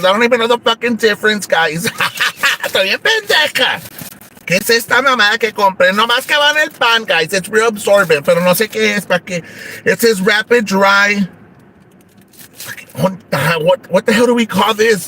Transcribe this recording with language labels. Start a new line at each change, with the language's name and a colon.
English: I don't even know the fucking difference, guys.
Spanish: Estoy bien pendeja. ¿Qué es esta mamada que compré? Nomás que va en el pan, guys.
English: It's real absorbent,
Spanish: pero no sé qué es. ¿Para qué?
English: It says rapid dry. What the hell do we call this?